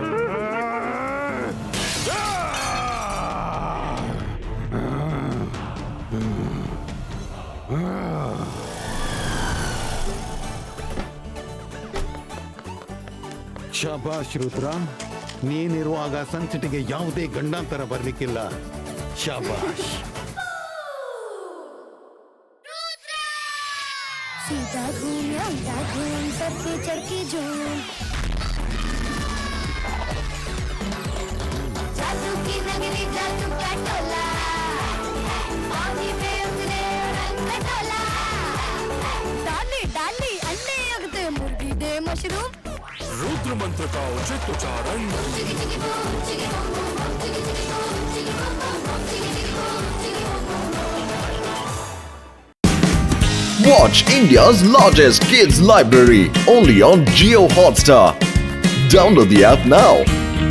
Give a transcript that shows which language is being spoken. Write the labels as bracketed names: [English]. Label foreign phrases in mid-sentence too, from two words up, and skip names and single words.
[Kannada] ಶಬಾಷ್ ರುದ್ರ, ನೀನಿರುವಾಗ ಸನ್ಸಿಟಿಗೆ ಯಾವುದೇ ಗಂಡಾಂತರ ಬರ್ಲಿಕ್ಕಿಲ್ಲ. ಶಬಾಷ್. [Hindi] सीधा घूम उल्टा घूम सबके चढ़ झूम जादू की नगरी जादू का टोला आंधी पे उतरे रंग का टोला डाली डाली अंडे अगते मुर्गी दे मशरूम रुद्र मंत्र का उचित उच्चारण. चिकी चिकी बूम चिकी बूम बूम बूम चिकी चिकी बूम चिकी बूम बूम बूम चिकी चिकी बूम चिकी बूम बूम. [English] Watch India's largest kids library only on Geo Hotstar. Download the app now.